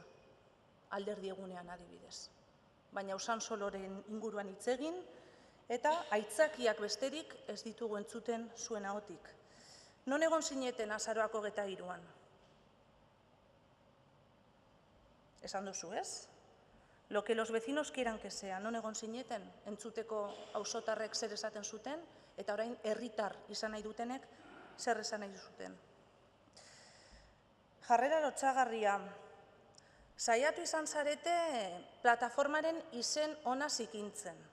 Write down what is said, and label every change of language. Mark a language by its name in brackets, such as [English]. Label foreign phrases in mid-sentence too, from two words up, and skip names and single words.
[Basque] Alderdi egunean adibidez. Baina Usansoloren inguruan hitz egin, eta aitzakiak besterik ez ditugu entzuten zuen ahotik. Non egon zineten azaroak 23an? Esan duzu, ez? [Spanish] Lo que los vecinos quieran que sea, [Basque] non egon zineten, entzuteko auzotarrek zer esaten zuten, eta orain herritar izan nahi dutenek zer esan nahi zuten. Jarrera lotsagarria. Saiatu izan zarete plataformaren izen ona zikintzen.